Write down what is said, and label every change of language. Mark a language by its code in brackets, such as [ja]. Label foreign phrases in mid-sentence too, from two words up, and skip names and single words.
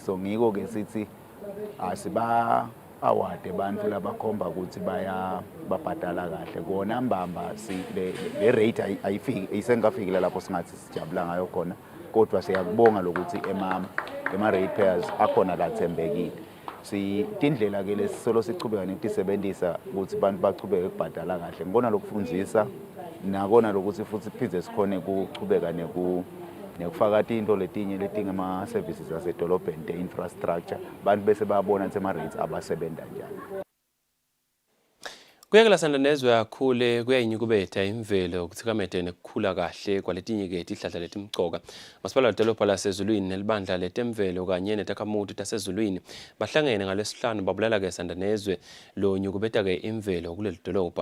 [ss] So ngiko ke sithi awade bantu labakhomba ukuthi babhadala kahle kona mbamba le rate ayisengafiki lapho singathi sijabula ngayo khona, kodwa siyakubonga lokuthi ema-rate payers akhona lathembekile. Tindlela ke lesisolo sichubeka netisebenzisa ukuthi abantu bachubeke ukubhadala kahle. Ngibona lokufundzisa nakona lokuthi futhi phindze sikhone kuchubeka nekufaka into letinye letingema-services asedolobheni te-infrastructure bantu bese babona ukuthi ama-rates abasebenta njani. Kuyakela sandanezwe yakhule kuyayinyukubetha imvelo ukuthikamete nekukhula kahle kwaletinye ihlahla letimcoka. Masipala wedolobha lasezulwini nelibandla letemvelo kanye netakhamuti tasezulwini bahlangene ngalesihlanu babulala sandanezwe lo nyukubetha imvelo kuleli dolobha.